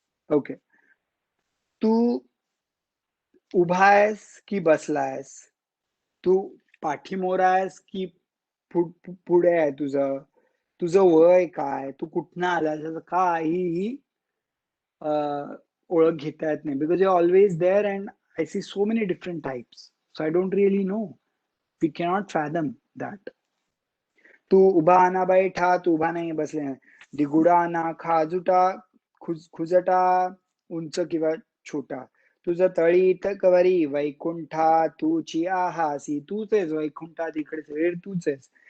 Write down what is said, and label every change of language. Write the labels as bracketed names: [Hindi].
[Marathi] Okay. तू उभा आहेस की बसलायस, तू पाठीमोर आहेस की पुढे आहे तुझं, तुझं वय काय, तू कुठनं आलास, त्याचं काहीही ओळख घेता येत नाही. [English] Because you always there and I see so many different types, so I don't really know. We cannot fathom that. [Marathi] तू उभा ना बैठा, तू उभा नाही बसले नाही, दिगुडा ना खाजुटा, खुजटा, उंच किंवा छोटा, तुझं तळीत कवरी वैकुंठा, तूची आहासी, तूच आहेस वैकुंठा, तिकडे सगळे तूच आहेस.